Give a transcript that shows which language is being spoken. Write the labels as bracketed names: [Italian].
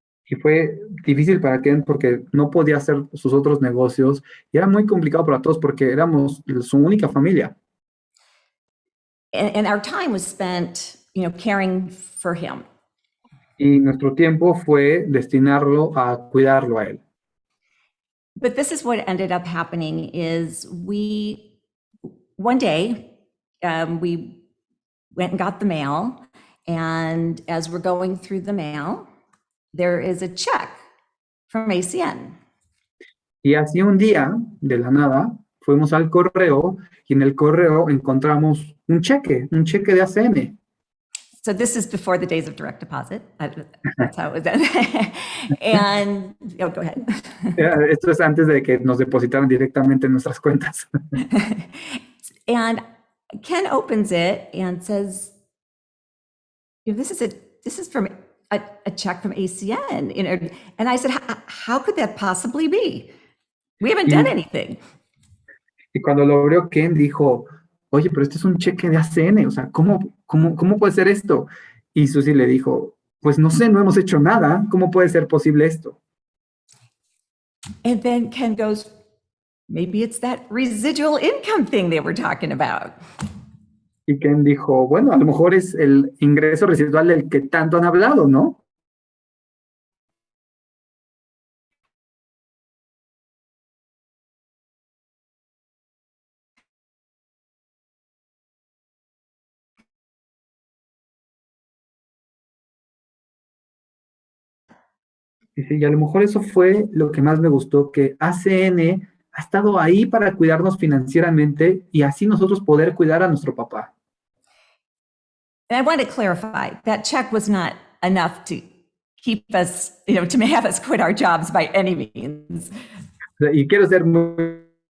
[Spanish] Y fue difícil para Ken porque no podía hacer sus otros negocios y era muy complicado para todos porque éramos su única familia. [English] And our time was spent, caring for him. [Spanish] Y nuestro tiempo fue destinarlo a cuidarlo a él. [English] But this is what ended up happening is one day, we went and got the mail, and as we're going through the mail, there is a check from ACN. [Spanish] Y así un día, de la nada, fuimos al correo y en el correo encontramos un cheque de ACN. [English] So this is before the days of direct deposit. That's how it was done. And, go ahead. [Spanish] Esto es antes de que nos depositaran directamente en nuestras cuentas. [English] And Ken opens it and says, this is from a check from ACN. And I said, how could that possibly be? We haven't done anything. [Spanish] Y cuando lo abrió, Ken dijo, oye, pero este es un cheque de ACN, o sea, ¿cómo puede ser esto? Y Susie le dijo, pues no sé, no hemos hecho nada, ¿cómo puede ser posible esto? And then Ken goes, maybe it's that residual income thing they were talking about. Y Ken dijo, bueno, a lo mejor es el ingreso residual del que tanto han hablado, ¿no? Y a lo mejor eso fue lo que más me gustó, que ACN ha estado ahí para cuidarnos financieramente y así nosotros poder cuidar a nuestro papá. [English] And I want to clarify, that check was not enough to keep us, to have us quit our jobs by any means. [Spanish] Y quiero ser muy...